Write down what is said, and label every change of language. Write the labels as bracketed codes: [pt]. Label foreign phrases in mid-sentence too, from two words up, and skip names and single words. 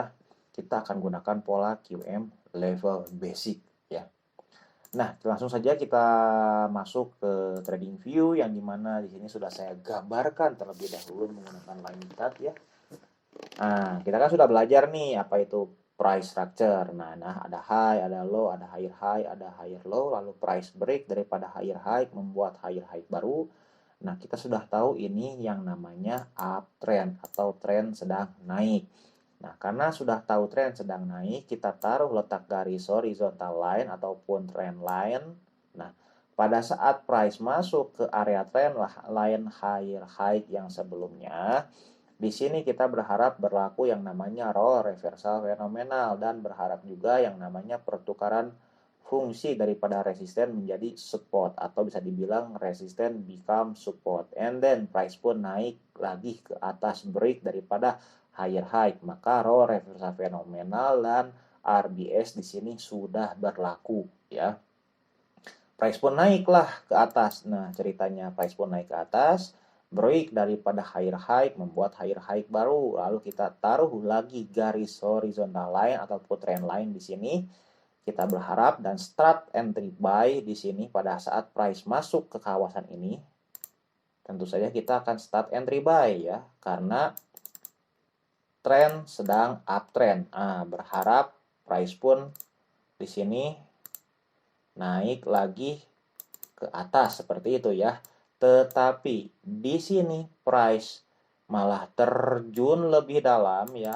[id] Kita akan gunakan pola [en] QM level basic [id] ya. Nah, langsung saja kita masuk ke trading view yang dimana di sini sudah saya gambarkan terlebih dahulu menggunakan [en] line chart [id] ya. Nah, kita kan sudah belajar nih apa itu [en] price structure. [id] Nah, ada high, ada low, ada [en] higher high, [id] ada [en] higher low, [id] lalu [en] price break [id] daripada [en] higher high [id] membuat [en] higher high [id] baru. Nah, kita sudah tahu ini yang namanya uptrend atau tren sedang naik. Nah, karena sudah tahu tren sedang naik, kita taruh letak garis [en] horizontal line [id] ataupun [en] trend line. [id] Nah, pada saat price masuk ke area [en] trend line higher high [id] yang sebelumnya, di sini kita berharap berlaku yang namanya [en] role reversal [id] fenomenal dan berharap juga yang namanya pertukaran fungsi daripada resisten menjadi support atau bisa dibilang [en] resisten become support and then price [id] pun naik lagi ke atas break daripada [en] higher high, [id] maka [en] role reversal [id] fenomenal dan RBS di sini sudah berlaku ya. Price pun naiklah ke atas. Nah, ceritanya price pun naik ke atas, break daripada [en] higher high [id] membuat [en] higher high [id] baru. Lalu kita taruh lagi garis [en] horizontal line [id] ataupun [en] trend line [id] di sini. Kita berharap dan [en] start entry buy [id] di sini pada saat price masuk ke kawasan ini. Tentu saja kita akan [en] start entry buy [id] ya, karena tren sedang uptrend. Nah, berharap price pun di sini naik lagi ke atas seperti itu ya. Tetapi di sini price malah terjun lebih dalam ya.